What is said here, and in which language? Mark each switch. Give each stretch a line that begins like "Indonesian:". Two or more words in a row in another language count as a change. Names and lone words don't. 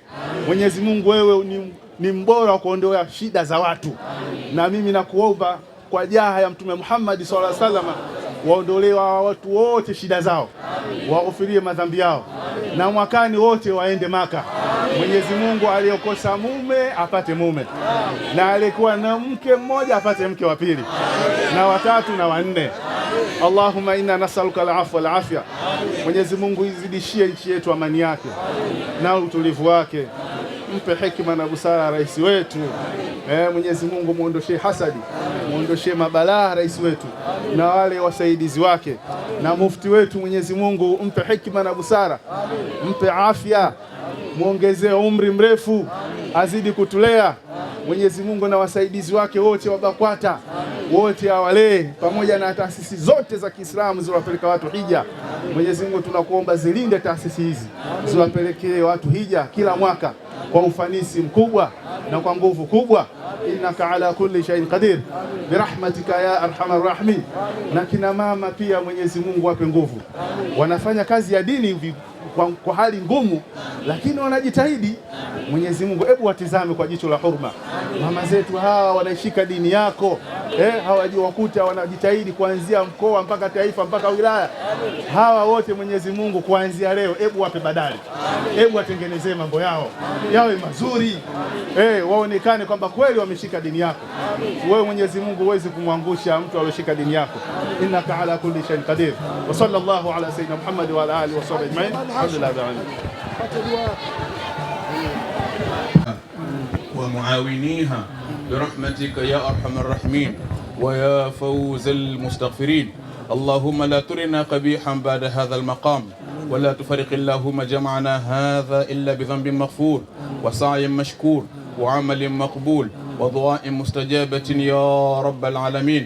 Swahili: Mwenyezi Mungu, wewe ni mbora wa kuondoa shida za watu, na mimi nakuomba kwa jaha ya Mtume Muhammad
Arabic: صلى الله عليه وسلم,
Swahili: waondolewa watu wote shida zao, waghufirie madhambi yao, na mwakani wote waende Maka. Mwenyezi Mungu, aliyokosa mume apate mume, na aliyekuwa na mke mmoja apate mke wa pili na watatu na wanne.
Arabic: اللهم إنا نسألك العفو والعافية.
Swahili: Mwenyezi Mungu, izidishie nchi yetu amani yake na utulivu wake, mpe hekima na busara rais wetu. Mwenyezi Mungu, muondoshee hasadi, muondoshee mabalaa rais wetu na wale wasaidizi wake, na mufti wetu. Mwenyezi Mungu, mpe hekima na busara, mpe afya, muongezee umri mrefu, azidi kutulea. Mwenyezi Mungu, na wasaidizi wake wote wa BAKWATA wote awalee, pamoja na taasisi zote za Kiislamu ziwapeleka watu hija. Mwenyezi Mungu, tunakuomba zilinde taasisi hizi, ziwapelekee watu hija kila mwaka kwa ufanisi mkubwa na kwa nguvu kubwa.
Arabic: إنك على كل شيء قدير برحمتك يا أرحم الراحمين.
Swahili: Na kina mama pia Mwenyezi Mungu wape nguvu, wanafanya kazi ya dini kwa hali ngumu, lakini wanajitahidi. Mwenyezi Mungu, hebu watizame kwa jicho la huruma mama zetu hawa, wanaishika dini yako hawajiwakuta wanajitahidi kuanzia mkoa mpaka taifa mpaka wilaya. Hawa wote Mwenyezi Mungu kuanzia leo, hebu wape badali, hebu watengenezee mambo yao yawe mazuri, waonekane kwamba kweli wameshika dini yako. Wewe Mwenyezi Mungu huwezi kumwangusha mtu aliyeshika dini yako.
Arabic: إنك على كل شيء قدير. وصلى الله على سيدنا محمد وعلى آله وصحبه أجمعين. الحمد لله ومعاونيها برحمتك يا أرحم الراحمين ويا فوز المستغفرين. اللهم لا ترنا قبيحا بعد هذا المقام، ولا تفرق اللهم جمعنا هذا إلا بذنب مغفور وسعي مشكور وعمل مقبول ودعاء مستجابة يا رب العالمين.